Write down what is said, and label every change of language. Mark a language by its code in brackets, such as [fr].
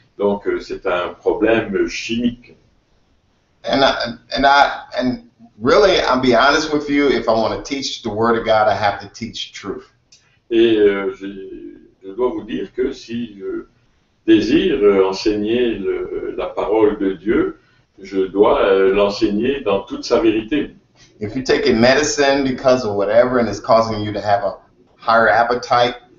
[fr] Donc c'est un problème chimique. [en] And really, I'll be honest with you, if I want to teach the Word of God, I have to teach truth. [fr] Et je dois vous dire que si je désire enseigner la parole de Dieu, je dois l'enseigner dans toute sa vérité. [en] If you're taking medicine because of whatever and it's causing you to have a higher appetite,